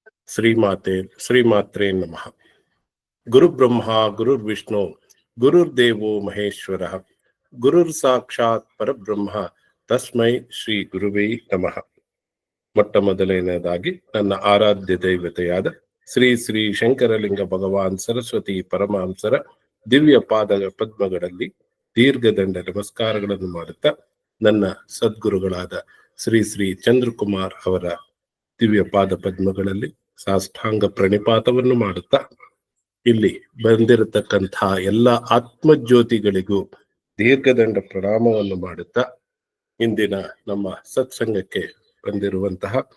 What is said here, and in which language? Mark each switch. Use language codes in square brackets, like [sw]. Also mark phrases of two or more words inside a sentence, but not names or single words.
[sa] ಶ್ರೀಮಾತ್ರೇ ನಮಃ. ಗುರುಬ್ರಹ್ಮ ಗುರುರ್ವಿಷ್ಣು ಗುರುರ್ದೇವೋ ಮಹೇಶ್ವರ ಗುರುರ್ ಸಾಕ್ಷಾತ್ ಪರಬ್ರಹ್ಮ ತಸ್ಮೈ ಶ್ರೀ ಗುರುವೇ ನಮಃ. [kn] ಮೊಟ್ಟ ಮೊದಲನೆಯದಾಗಿ ನನ್ನ ಆರಾಧ್ಯ ದೈವತೆಯಾದ ಶ್ರೀ ಶ್ರೀ ಶಂಕರಲಿಂಗ ಭಗವಾನ್ ಸರಸ್ವತಿ ಪರಮಹಂಸರ ದಿವ್ಯ ಪಾದ ಪದ್ಮಗಳಲ್ಲಿ ದೀರ್ಘದಂಡ ನಮಸ್ಕಾರಗಳನ್ನು ಮಾಡುತ್ತಾ, ನನ್ನ ಸದ್ಗುರುಗಳಾದ ಶ್ರೀ ಶ್ರೀ ಚಂದ್ರಕುಮಾರ್ ಅವರ ದಿವ್ಯ ಪಾದ ಪದ್ಮಗಳಲ್ಲಿ ಸಾಷ್ಟಾಂಗ ಪ್ರಣಿಪಾತವನ್ನು ಮಾಡುತ್ತಾ, ಇಲ್ಲಿ ಬಂದಿರತಕ್ಕಂಥ ಎಲ್ಲ ಆತ್ಮಜ್ಯೋತಿಗಳಿಗೂ ದೀರ್ಘದಂಡ ಪ್ರಣಾಮವನ್ನು ಮಾಡುತ್ತಾ, ಇಂದಿನ ನಮ್ಮ ಸತ್ಸಂಗಕ್ಕೆ ಬಂದಿರುವಂತಹ